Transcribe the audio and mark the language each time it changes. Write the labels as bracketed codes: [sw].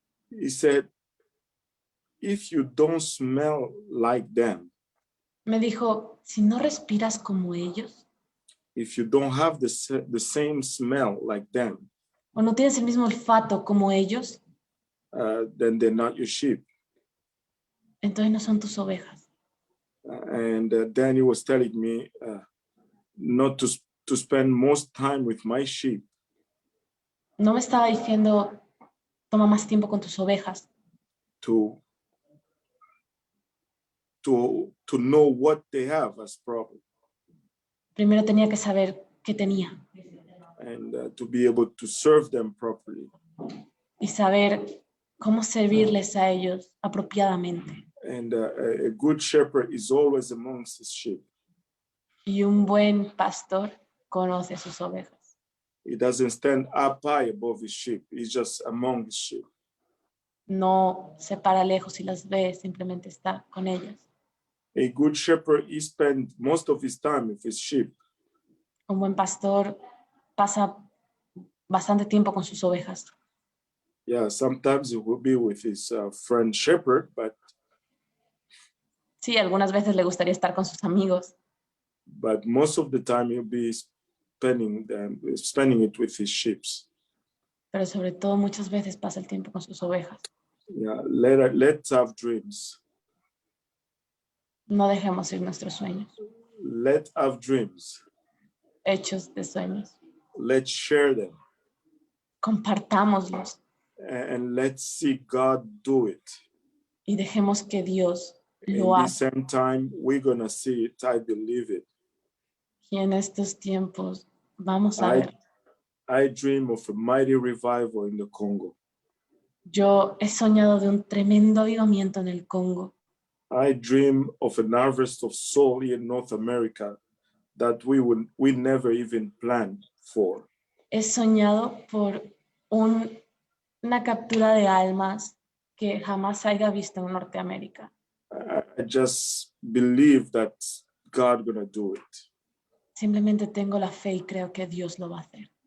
[en] He said, if you don't smell like them, [es] me dijo, si no respiras como ellos, [en] if you don't have the same smell like them, [es] o no tienes el mismo olfato como ellos, [en] then they're not your sheep. [es] entonces no son tus ovejas. [en] And then He was telling me not to spend most time with my sheep, [es] No me estaba diciendo, toma más tiempo con tus ovejas, [en] to know what they have as problem, [es] primero tenía que saber qué tenía [en] and to be able to serve them properly. [es] y saber cómo servirles a ellos apropiadamente. [en] And a good shepherd is always amongst his sheep. [es] Y un buen pastor conoce a sus ovejas. [en] He doesn't stand up high above his sheep. He's just among his sheep. [es] No se para lejos y las ve, simplemente está con ellas. [en] A good shepherd, he spends most of his time with his sheep. [es] Un buen pastor pasa bastante tiempo con sus ovejas. [en] Yeah, sometimes he will be with his friend shepherd, but [es] Sí, algunas veces le gustaría estar con sus amigos, [en] most of the time he'll be spending it with his sheep. [es] pero sobre todo muchas veces pasa el tiempo con sus ovejas. [en] Yeah, let's have dreams. [es] No dejemos ir nuestros sueños, [en] Let's have dreams. [es] hechos de sueños. [en] Let's share them. [es] Compartámoslos [en] And let's see God do it. [es] y dejemos que Dios [en] In [es] lo [en] the [es] haga. [en] same time, we're going to see it. I believe it. [es] Y en estos tiempos vamos a ver. [en] I dream of a mighty revival in the Congo. [es] Yo he soñado de un tremendo avivamiento en el Congo. [en] I dream of an harvest of soul in North America that we never even planned for. [es] He soñado por una captura de almas que jamás haya visto en Norteamérica. [en] I just believe that God gonna do it. [es] Simplemente tengo la fe y creo que Dios lo va a hacer.